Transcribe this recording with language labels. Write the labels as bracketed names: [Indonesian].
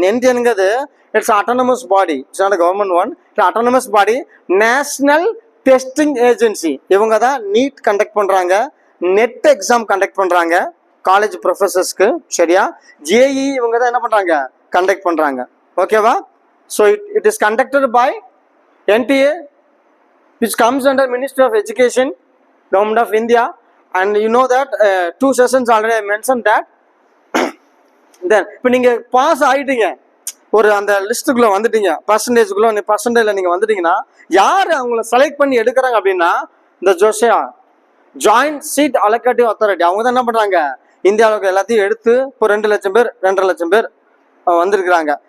[English] என்டிஏங்கிறது it's autonomous body, it's not government one, it's autonomous body, national testing agency. [Tamil] இவங்க தான் NEET conduct பண்ணுறாங்க, net exam conduct பண்ணுறாங்க college ப்ரொஃபஸர்ஸ்க்கு. சரியா. JE இவங்க தான் என்ன பண்ணுறாங்க, கண்டக்ட் பண்ணுறாங்க. ஓகேவா. [English] So it is conducted by NTA, which comes under Ministry of Education, Government of India, and you know that 2 sessions already I mentioned that. [Tamil] Then இப்போ நீங்கள் பாஸ் ஆகிட்டீங்க, ஒரு அந்த லிஸ்ட்டுக்குள்ளே வந்துட்டீங்க, பர்சன்டேஜில் நீங்கள் வந்துட்டீங்கன்னா யார் அவங்கள செலக்ட் பண்ணி எடுக்கிறாங்க அப்படின்னா இந்த ஜாயிண்ட் சீட் அலோகேட்டிவ் அத்தாரிட்டி. அவங்க தான் என்ன பண்ணுறாங்க, இந்தியாவுக்கு எல்லாத்தையும் எடுத்து இப்போ 2 லட்சம் பேர் 2.5 லட்சம் பேர் வந்திருக்கிறாங்க.